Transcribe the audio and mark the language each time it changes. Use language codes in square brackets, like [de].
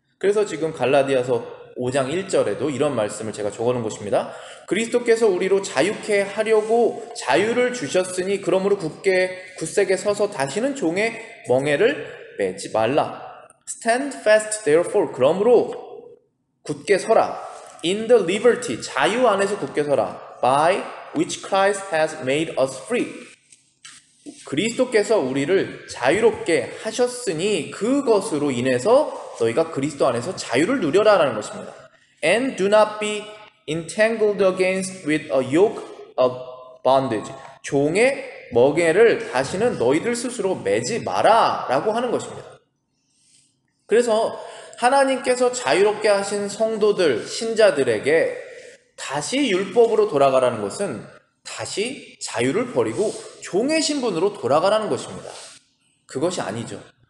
[ko] 그래서 지금 갈라디아서 5장 1절에도 이런 말씀을 제가 적어놓은 것입니다. 그리스도께서 우리로 자유케 하려고 자유를 주셨으니 그러므로 굳세게 서서 다시는 종의 멍에를 매지 말라. [en] Stand fast therefore. [ko] 그러므로 굳게 서라. [en] In the liberty. [ko] 자유 안에서 굳게 서라. [en] By which Christ has made us free. [ko] 그리스도께서 우리를 자유롭게 하셨으니 그것으로 인해서 너희가 그리스도 안에서 자유를 누려라라는 것입니다. [en] And do not be entangled against with a yoke of bondage. [ko] 종의 멍에를 다시는 너희들 스스로 매지 마라 라고 하는 것입니다. 그래서 하나님께서 자유롭게 하신 성도들, 신자들에게 다시 율법으로 돌아가라는 것은 다시 자유를 버리고 종의 신분으로 돌아가라는 것입니다. 그것이 아니죠.